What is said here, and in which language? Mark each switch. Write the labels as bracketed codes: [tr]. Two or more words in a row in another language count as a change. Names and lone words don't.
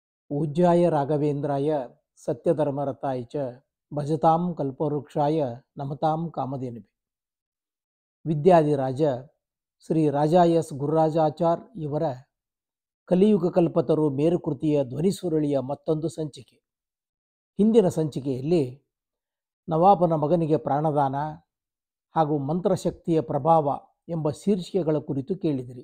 [sa] पूज्याय राघवेन्द्राय सत्यधर्मरताय च भजतां कल्पवृक्षाय नमतां कामधेनुवे [kn] ವಿದ್ಯಾಧಿರಾಜ ಶ್ರೀ ರಾಜ ಎಸ್ ಗುರುರಾಜಾಚಾರ್ ಇವರ ಕಲಿಯುಗ ಕಲ್ಪತರು ಮೇರುಕೃತಿಯ ಧ್ವನಿಸುರುಳಿಯ ಮತ್ತೊಂದು ಸಂಚಿಕೆ. ಹಿಂದಿನ ಸಂಚಿಕೆಯಲ್ಲಿ ನವಾಬನ ಮಗನಿಗೆ ಪ್ರಾಣದಾನ ಹಾಗೂ ಮಂತ್ರಶಕ್ತಿಯ ಪ್ರಭಾವ ಎಂಬ ಶೀರ್ಷಿಕೆಗಳ ಕುರಿತು ಕೇಳಿದಿರಿ.